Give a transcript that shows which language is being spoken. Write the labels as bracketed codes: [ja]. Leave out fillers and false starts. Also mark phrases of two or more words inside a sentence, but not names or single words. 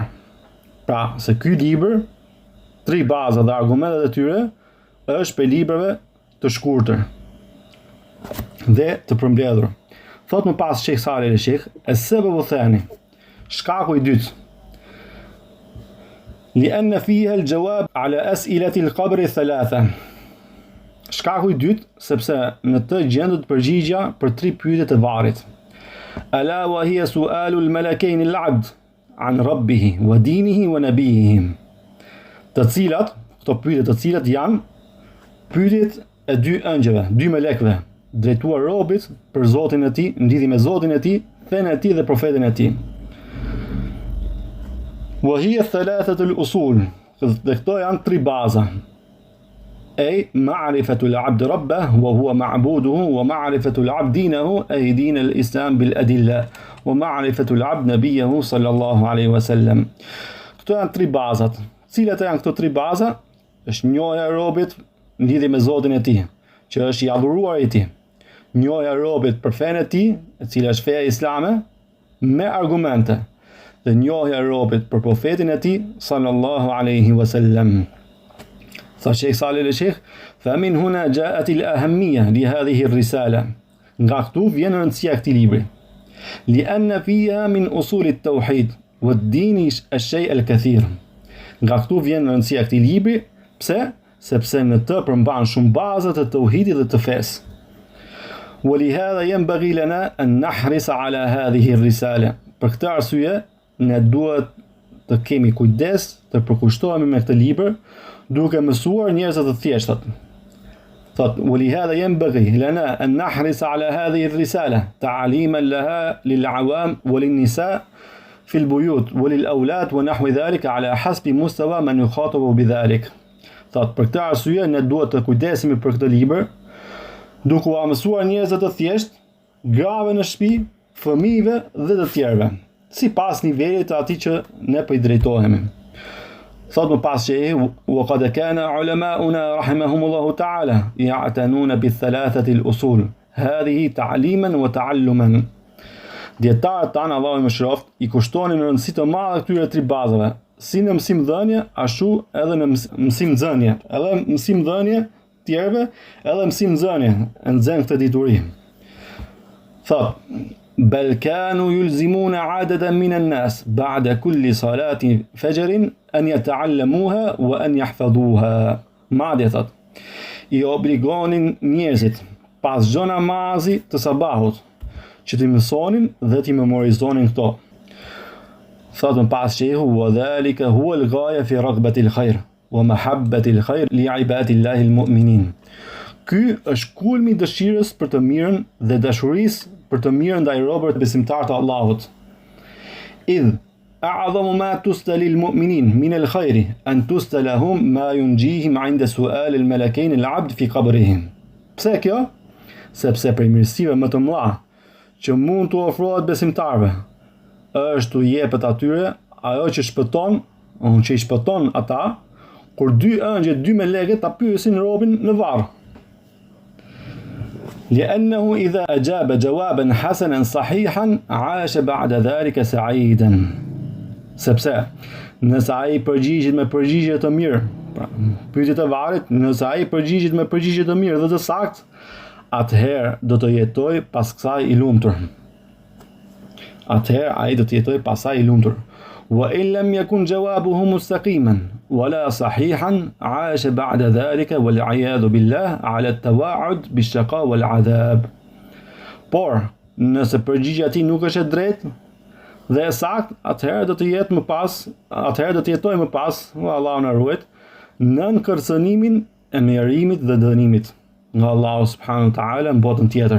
[sq] Pra, se ky libër, 3 baza dhe argumentet e tyre, është për librave të shkurtër dhe të përmbledhur. Thot më pas Sheikh Saleh El-Sheikh, [ar] "السبب الثاني", [sq] shkaku i dytë. [ar] لأن فيها الجواب على أسئلة القبر الثلاثة. [sq] Shkaku i dytë, sepse në të gjendet përgjigja për 3 pyetje të varrit. [ar] ألا وهي سؤال الملكين العبد عن ربه ودينه ونبيه. [sq] Të cilat, këto pyetje të cilat janë pyetjet e 2 ëngjëve, 2 melekëve, drejtuar robit për Zotin e tij, lidhje me Zotin e tij, fenë e tij dhe profetin e tij. [ar] وهي ثلاثة الأصول. [sq] Dhe këto janë 3 baza. [ar] أي معرفة العبد ربه وهو معبوده ومعرفة العبد دينه أي دين الإسلام بالأدلة ومعرفة العبد نبيه صلى الله عليه وسلم. [sq] Këto janë 3 bazat. Cilat janë këto 3 baza? Është njohja e robit në lidhje me Zotin e tij, që është i adhuruar i tij. Njohja e robit për fenë e tij, e cila është feja islame, me argumente. Dhe njohja e robit për profetin e tij [ar] صلى الله عليه وسلم. [sq] Tha Sheikh Saleh El-Sheikh, [ar] "فمن هنا جاءت الأهمية لهذه الرسالة." [sq] Nga këtu vjen rëndësia e këtij libri. [ar] لأن فيها من أصول التوحيد والدين الشيء الكثير. [sq] Nga këtu vjen rëndësia e këtij libri, pse? Sepse në të përmban shumë baza të tauhidit dhe të fesë. [ar] ولهذا ينبغي لنا أن نحرص على هذه الرسالة. [sq] Për këtë arsye, ne duhet të kemi kujdes të përkushtohemi me këtë libër, duke mësuar njerëzit të thjeshtat. Thot, [ar] ولهذا ينبغي لنا أن نحرص على هذه الرسالة تعليما لها للعوام وللنساء في البيوت وللأولاد ونحو ذلك على حسب مستوى من يخاطب بذلك. [sq] Thot, për këtë arsye ne duhet të kujdesemi për këtë libër, duke u mësuar njerëzit të thjesht, grave në shtëpi, fëmijëve dhe të tjerëve, sipas nivelit të atij që ne po I drejtohemi. Thot më pas që [ar] وقد كان علماؤنا رحمهم الله تعالى يعتنون بالثلاثة الأصول هذه تعليما وتعلما. [sq] Dietarët tanë Allahu I mëshiroft I kushtonin rëndësi të madhe këtyre 3 bazave, si në mësimdhënie, ashtu edhe në mësimdhënie, edhe mësimdhënie tjerëve, edhe mësimdhënie, nxen këtë dituri. [ar] Thot بل كانوا يلزمون عددا من الناس بعد كل صلاة فجر أن يتعلموها وأن يحفظوها. [sq] Madje thot, I obligonin njerëzit pas çdo namazi të sabahut që t'i mësonin dhe t'i memorizonin këto. Thot më pas shehu [ar] وذلك هو الغاية في رغبة الخير ومحبة الخير لعباد الله المؤمنين. [sq] Ky është kulmi I dëshirës për të mirën dhe dashurisë për të mirën ndaj robëve besimtarë të Allahut. [ar] إذ أعظم ما تسأل المؤمنين من الخير أن تسأل لهم ما ينجيهم عند سؤال الملكين العبد في قبرهم. [sq] Pse kjo? Sepse prej mirësive më të mëdha që mund të ofrohet besimtarëve është t'u jepet atyre ajo që I shpëton ata kur 2 ëngjë 2 melekët ta pyesin robën në varr. [ar] لأنه إذا أجاب جوابا حسنا صحيحا عاش بعد ذلك سعيدا. [sq] Sepse nëse ai përgjigjet me përgjigje të mirë, pyetjet e varrit, nëse ai përgjigjet me përgjigje të mirë dhe të saktë, atëherë do të jetoj pas kësaj I lumtur. Atëherë ai do të jetoj pasaj I lumtur. [ar] وإن لم يكن جوابه مستقيما ولا صحيحا عاش بعد ذلك والعياذ بالله على التوعد بالشقاء والعذاب. [sq] Por, nëse përgjigjja e tij nuk është e drejtë dhe e saktë, atëherë do të jetoj më pas, Allahu na ruaj, nën kërcënimin e mjerimit dhe dënimit nga Allahu [ar] سبحانه وتعالى [sq] në botën tjetër.